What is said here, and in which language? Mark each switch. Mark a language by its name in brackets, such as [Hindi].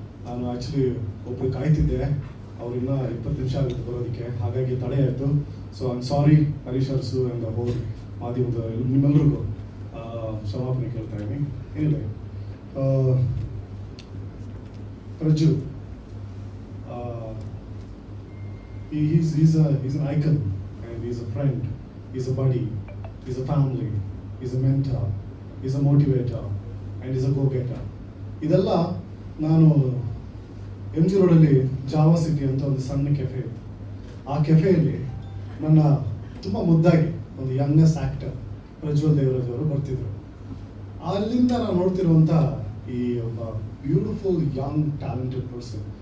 [Kannada] ನಾನು ಆ್ಯಕ್ಚುಲಿ ಒಬ್ಬರು ಕಾಯ್ತಿದ್ದೆ, ಅವ್ರಿನ್ನ 20 ನಿಮಿಷ ಆಗುತ್ತೆ ಬರೋದಕ್ಕೆ, ಹಾಗಾಗಿ ತಡೆ ಆಯಿತು. [English] so I am sorry [Kannada] Harish ಅರ್ಸು and whole ಮಾಧ್ಯಮದ ನಿಮ್ಮೆಲ್ಲರಿಗೂ ಕ್ಷಮಾಪಣೆ ಕೇಳ್ತಾ ಇದ್ದೀನಿ. ಏನಿಲ್ಲ, [English] Prajju he's an icon and he's a friend, he's a buddy, he's a family, he's a mentor, he's a motivator and he's a go-getter. [Kannada] ಇದೆಲ್ಲ ನಾನು MG ರೋಡಲ್ಲಿ ಜಾವಾ ಸಿಟಿ ಅಂತ ಒಂದು ಸಣ್ಣ ಕೆಫೆ ಇತ್ತು. ಆ ಕೆಫೆಯಲ್ಲಿ ನನ್ನ ತುಂಬ ಮುದ್ದಾಗಿ ಒಂದು [English] youngest actor [Kannada] ಪ್ರಜ್ವಲ್ ದೇವರಾಜ್ ಅವರು ಬರ್ತಿದ್ರು. ಅಲ್ಲಿಂದ ನಾನು ನೋಡ್ತಿರುವಂಥ ಈ ಒಬ್ಬ [English] Beautiful young talented person.